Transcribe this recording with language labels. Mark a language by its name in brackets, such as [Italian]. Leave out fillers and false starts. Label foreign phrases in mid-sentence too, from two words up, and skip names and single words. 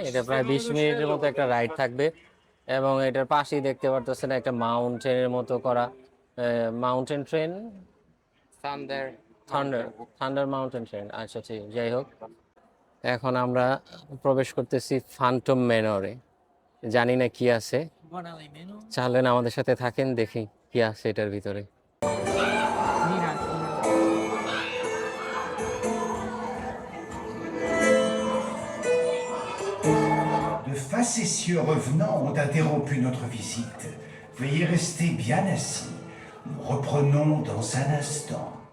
[Bangla] এটা প্রায় 20 মিনিটের মতো একটা রাইড থাকবে এবং এটার পাশেই দেখতে পারতেছেন একটা মাউন্টেনের মতো করা [English] mountain train, [Bangla] থান্ডার থান্ডার থান্ডার মাউন্টেন ট্রেন। আচ্ছা ঠিক, যাই হোক, এখন আমরা প্রবেশ করতেছি ফ্যান্টম ম্যানরে। জানি না কি আছে, চাইলেন আমাদের সাথে থাকেন, দেখি কি আছে এটার ভিতরে। [French] De facétieux revenants ont interrompu notre visite. Veuillez rester bien assis. Nous reprenons dans un instant.